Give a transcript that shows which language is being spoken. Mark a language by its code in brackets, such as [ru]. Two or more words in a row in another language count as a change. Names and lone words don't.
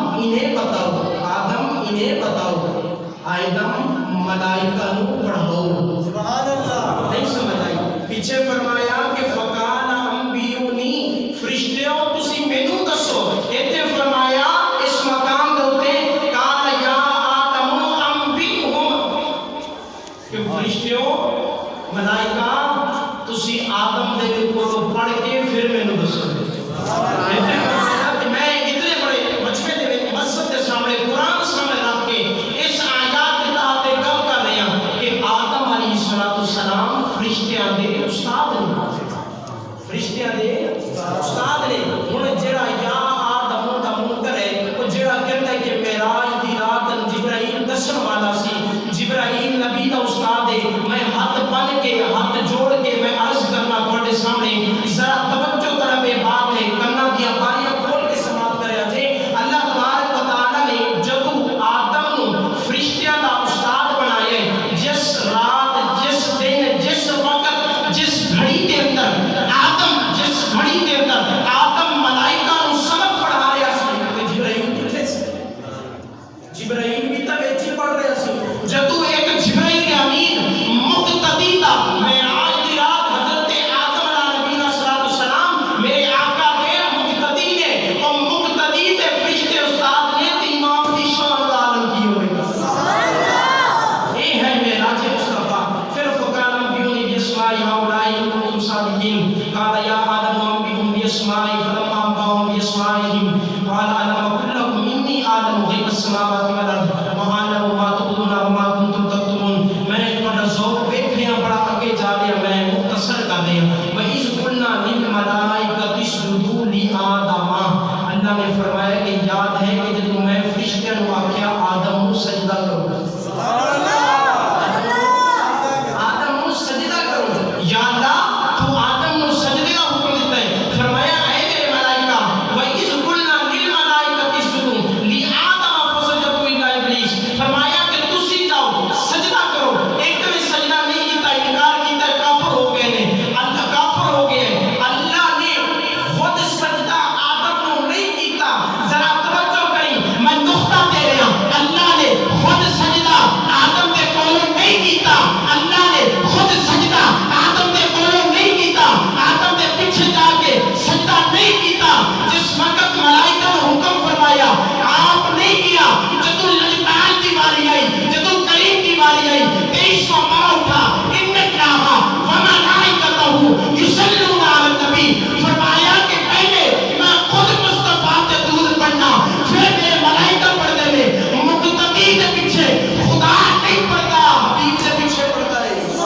[pa] انہیں بتاؤ، آدم انہیں بتاؤ، آدم ملائکہ نو پڑھاؤ۔ [ar] سبحان اللہ۔ [pa] نہیں سمجھ آئی؟ پیچھے فرمایا کہ [ar] فقال انبیونی، [pa] فرشتیوں تسی مینوں دسو۔ ایتھے فرمایا اس مقام دے اوتے [ar] قال یا آدم انبئہم، [pa] کہ فرشتیوں ملائکہ تسی آدم دے کولوں پڑھ کے پھر مینوں دسو۔ ایتھے فرمایا کہ میں اتنے بڑے مجمع دے وچ مسجد دے سامنے قرآن سامنے رکھ کے اس آیات دے تحت گل کر رہے ہیں کہ آدم علیہ السلام فرشتیاں دے استاد نے، فرشتیاں دے استاد نے۔ ہن جڑا یا آدم دا منکر ہے، او جڑا کہندا ہے کہ معراج دی رات جبرائیل دسن والا سی، جبرائیل نبی دا استاد ہے، میں ہاتھ بن کے ہاتھ جوڑ کے میں عرض کرنا تواڈے سامنے، ذرا توجہ طرف یہ بات ہے، کنا دیاں باریاں کھول کے سماعت کریا جے۔ اللہ تبارک و تعالی نے جدوں آدم نو فرشتیاں دا استاد بنایا ہے، جس رات، جس دن، جس وقت، جس گھڑی دے اندر آدم، جس گھڑی دے اندر آدم ملائکہ نو سبق پڑھا رہا سی، تے جبرائیل کتھے سی؟ جبرائیل بھی تے وچ ہی پڑھ رہا سی۔ جدوں ایک جبرائیل امین مقتدی دا معراج دی رات حضرت آدم علیہ نبی صلی السلام میرے آقا دے مقتدی نے، اور مقتدی تے فرشتے استاد نے تے امام دی شان دا عالم کی ہوئے گا۔ اے ہے معراج مصطفیٰ۔ [ar] پھر فقال انبئونی باسماء هؤلاء ان کنتم صادقین، قال یا آدم انبئهم باسمائهم فلما انبأهم باسمائهم قال الم اقل لكم انی اعلم غیب السماوات والارض وأعلم ما تبدون وما کنتم تکتمون۔ [pa] میں نے تہاڈا ذوق ویکھیا بڑا اگے جا رہا، میں مختصر کر دیا۔ [ar] وَإِذْ قُلْنَا لِلْمَلَائِكَةِ اسْجُدُوا لِآدَمَ، [pa] اللہ نے فرمایا کہ یاد ہے کہ جب میں فرشتیاں نو آکھیا آدم نو سجدہ کرو، آدم نو سجدہ کرو، یا اللہ تو آدم نو سجدے دا حکم دیتا ہے۔ فرمایا اے میرے ملائکہ، [ar] وَإِذْ قُلْنَا لِلْمَلَائِكَةِ اسْجُدُوا لِآدَمَ فَسَجَدُوا إِلَّا إِبْلِيسَ، [pa] فرمایا کہ تسی جاؤ سجدہ کرو۔ ایک نے سجدہ نہیں کیتا، انکار کیتا، کافر ہو گئے نے، اللہ کافر ہو گئے۔ اللہ نے خود سجدہ آدم نو نہیں کیتا، ذرا توجہ کریں، میں نقطہ دے رہا ہوں، اللہ نے خود سجدہ آدم دے کولوں نہیں کیتا، اللہ نے خود سجدہ آدم دے کولوں نہیں کیتا، آدم دے پیچھے جا کے سجدہ نہیں کیتا۔ [ur] جس وقت ملائکہ نے حکم فرمایا آپ نہیں کیا، [pa] جدو لجپال دی باری آئی، جدو کریم دی باری آئی، 23واں پارہ اٹھا، [ar] ان اللہ وملائکتہ یصلون علی النبی، [pa] فرمایا کہ پہلے میں خود مصطفیٰ تے درود پڑھنا، پھر میرے ملائکہ پڑھتے ہیں، مقتدی دے پیچھے، خدا نہیں پڑھتا، حبیب دے پیچھے پڑھتا ہے۔